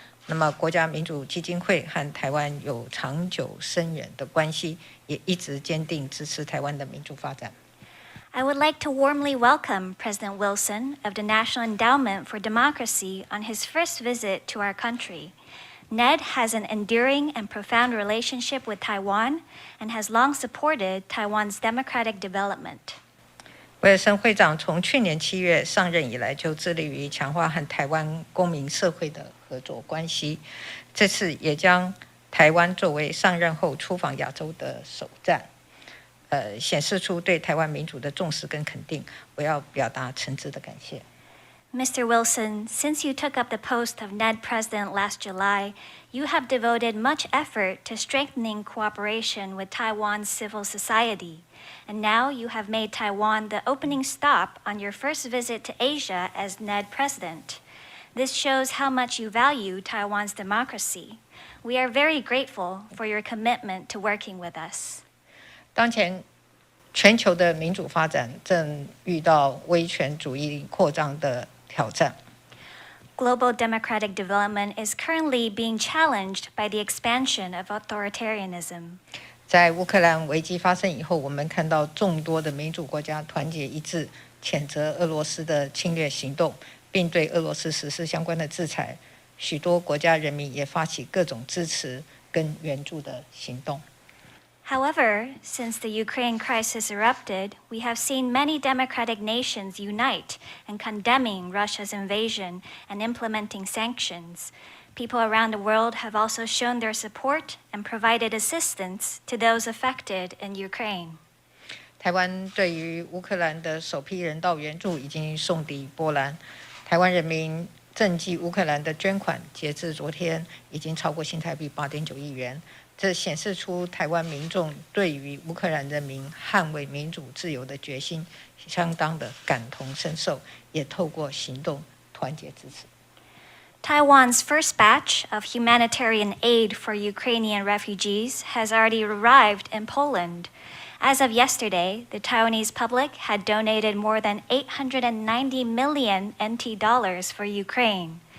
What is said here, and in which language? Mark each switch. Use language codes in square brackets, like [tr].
[zh] 那么，国家民主基金会和台湾有长久深远的关系，也一直坚定支持台湾的民主发展。 [en] I would like to warmly welcome President Wilson of the National Endowment for Democracy on his first visit to our country. NED has an enduring and profound relationship with Taiwan and has long supported Taiwan's democratic development. [zh] 威尔森会长从去年7月上任以来，就致力于强化和台湾公民社会的合作关系。这次也将台湾作为上任后出访亚洲的首站，显示出对台湾民主的重视跟肯定。我要表达诚挚的感谢。 [en] Mr. Wilson, since you took up the post of NED President last July, you have devoted much effort to strengthening cooperation with Taiwan's civil society. And now you have made Taiwan the opening stop on your first visit to Asia as NED President. This shows how much you value Taiwan's democracy. We are very grateful for your commitment to working with us. [zh] 当前全球的民主发展正遇到威权主义扩张的挑战。 [en] Global democratic development is currently being challenged by the expansion of authoritarianism. [zh] 在乌克兰危机发生以后，我们看到众多的民主国家团结一致，谴责俄罗斯的侵略行动，并对俄罗斯实施相关的制裁。许多国家人民也发起各种支持跟援助的行动。 [en] However, since the Ukraine crisis erupted, we have seen many democratic nations unite in condemning Russia's invasion and implementing sanctions. People around the world have also shown their support and provided assistance to those affected in Ukraine. [zh] 台湾对于乌克兰的首批人道援助已经送抵波兰。台湾人民赈济乌克兰的捐款，截至昨天已经超过新台币8.9亿元。这显示出台湾民众对于乌克兰人民捍卫民主自由的决心相当的感同身受，也透过行动团结支持。 [en] Taiwan's first batch of humanitarian aid for Ukrainian refugees has already arrived in Poland. As of yesterday, the Taiwanese public had donated more than 890 million NT dollars for Ukraine.